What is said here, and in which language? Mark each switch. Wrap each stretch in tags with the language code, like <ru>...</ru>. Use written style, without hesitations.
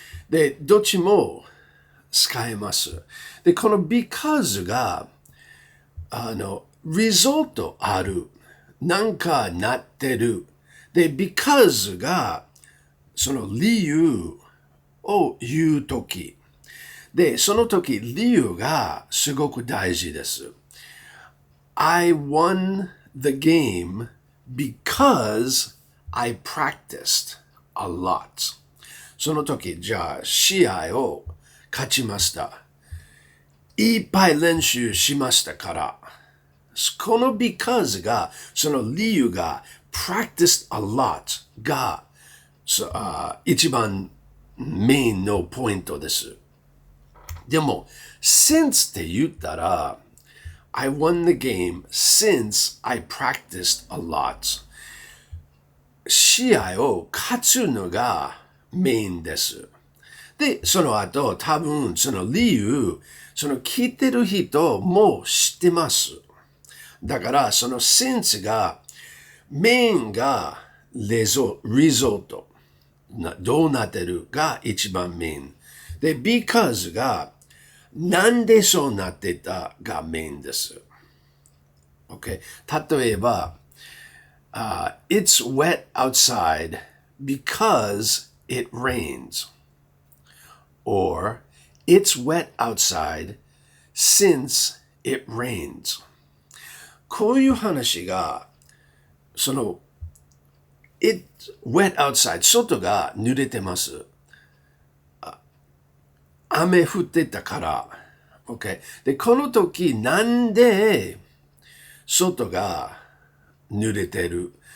<ja>で、どっちも使えます。で、この because が、リゾルトある。なんかなってる。で、because が、その理由を言うとき。で、その時、理由がすごく大事です。</ja> <en>I won the game because I practiced a lot.</en> <ja>その時、じゃあ、試合を勝ちました。いっぱい練習しましたから。この because が、その理由が</ja> <en>practiced a lot</en> <ja>が、一番メインのポイントです。でも、since って言ったら、</ja> <en>I won the game since I practiced a lot.</en> <ja>試合を勝つのがメインです。で、その後、多分その理由、その聞いてる人も知ってます。だから、その since が、メインがリゾルト。どうなってるが一番メイン。で、because が、なんでそうなってたがメインです。</ja> <en>Okay?</en> <ja>例えば、</ja> <en>It's wet outside because it rains. Or, It's wet outside since it rains.</en> <ja>こういう話が、その、</ja> <en>It's wet outside.</en> <ja>外が濡れてます。雨降ってたから。Okay? で、この時、なんで外が濡れてる。</ja>